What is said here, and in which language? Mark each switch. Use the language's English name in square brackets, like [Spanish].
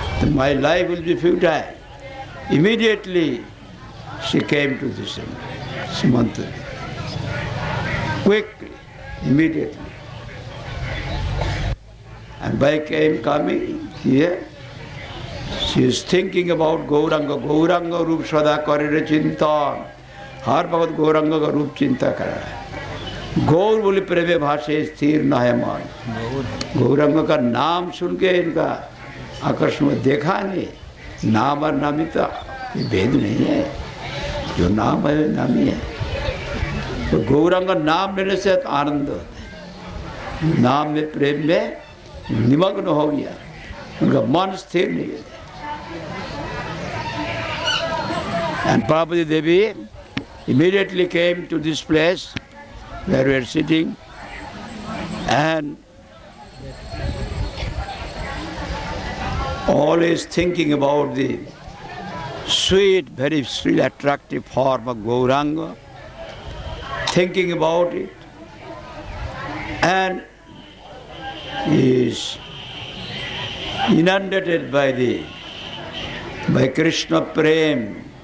[English] My life will be futile. Immediately she came to this Srimanta. Quickly, immediately. And by coming here, she is thinking about Gauranga. [Hindi] Gauranga रूप सदा करे चिंतन, हर भगत गौरंग का रूप चिंता कर रहा है। [Bangla] गौर बोले प्रेमे भाषे स्थिर न है मन। [Hindi] गौरंग का नाम सुन के इनका आकर्षण में देखा नहीं, नाम और नामिता ये भेद नहीं है, जो नाम है नामी है। तो गौरंग नाम लेने से आनंद होता है, नाम में प्रेम में निमग्न हो गया, उनका मन स्थिर नहीं है। [English] And Parvati Devi immediately came to this place where we are sitting, and always thinking about the sweet, very sweet, attractive form of Gauranga, thinking about it, and is inundated by Krishna Prem.